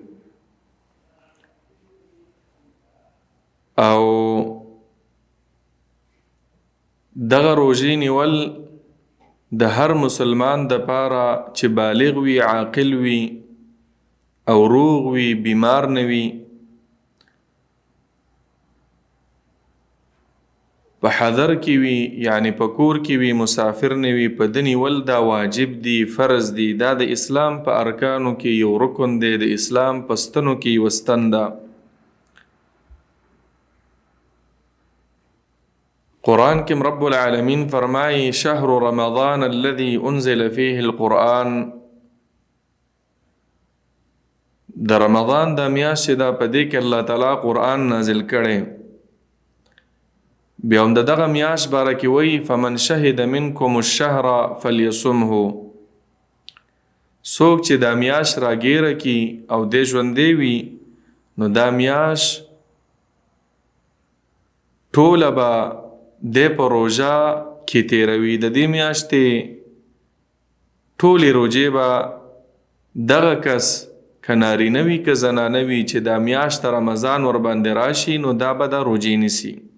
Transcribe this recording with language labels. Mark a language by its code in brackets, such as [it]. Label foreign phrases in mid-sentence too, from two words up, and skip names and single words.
[ps] او دغه روژې نیول د هر مسلمان دپاره چې بالغ وي، عاقل وي او روغ وي، بیمار نه وي، په حضر کې وي یعنی په کور کې وي، مسافر نه وي، په ده نیول دا واجب دی، فرض دی. دا د اسلام په ارکانو کې یو رکن دی، د اسلام په ستنو کې یو ستن ده. قرآن کې رب العالمین فرمایي: [ar] شهر رمضان الذي انزل فيه القرآن. [ps] د رمضان د میاشت ده، په دې کې الله تعالی قرآن نازل کړي. بیا هم دغه میاشت باره کې وایي: [ar] فمن شهد منکم الشهر فلیصمه. [ps] څوک چې دا میاشت راګیره کی او دې ژوندی وي، نو دا میاشت ټوله به د په روژه کې تیروي. د دې میاشتې ټولې روژې به دغه کس که نارینه وي که زنانه وي چې دا میاشت رمضان ورباندې راشي، نو دا به دا روژې نیسي.